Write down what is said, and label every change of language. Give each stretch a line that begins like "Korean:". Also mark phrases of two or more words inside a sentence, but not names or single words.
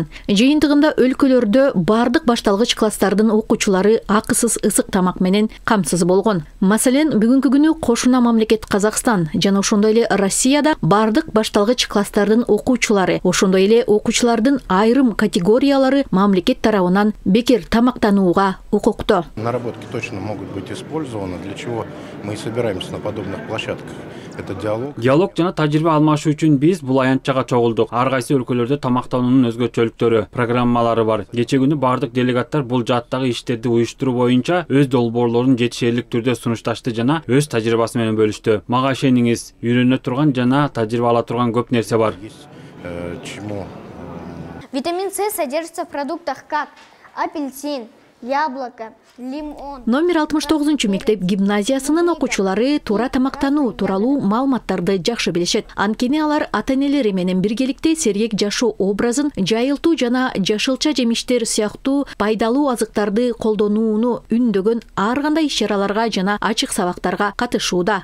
Kyrgyz: Жыйынтыгында өлкөлөрдө бардык башталгыч класстардын окуучулары акысыз ысык тамак менен камсыз болгон. Маселен, бүгүнкү күнү кошуна мамлекет Казакстан жана ошондой эле Россияда бардык башталгыч класстардын окуучулары, ошондой эле окуучулардын айрым категориялары мамлекет тарабынан бекер тамактанууга укуктуу.
Russian: Наработки точно могут быть использованы, для чего мы и собираемся на подобных площадках. Это диалог.
Kyrgyz: Диалог жана тажрыйба алмашуу үчүн биз бул аянтчага чогулдук. Ар кайсы өлкөлөрдө тамактануунун өзгөчөлүктөрү, программалары бар. Кече күнү бардык делегаттар бул жааттагы иштерди уюштуруу боюнча өз долбоорлорун жетишерлик түрдө сунушташты жана өз тажрыйбасы менен бөлүштү. Мага ишениңиз, үйрөнө турган жана тажрыйба ала турган көп нерсе бар.
Russian: Витамин С содержится в продуктах как апельсин, яблоко, лимон.
Kyrgyz: Номер 69 мектеп гимназиясынын окуучулары туура тамактануу тууралуу маалыматтарды жакшы билишет. Анткени алар ата-энелери менен биргеликте сергек жашоо образын жайылтуу жана жашылча жемиштер сыяктуу пайдалуу азыктарды колдонууну үндөгөн ар кандай иш-чараларга жана ачык сабактарга катышууда.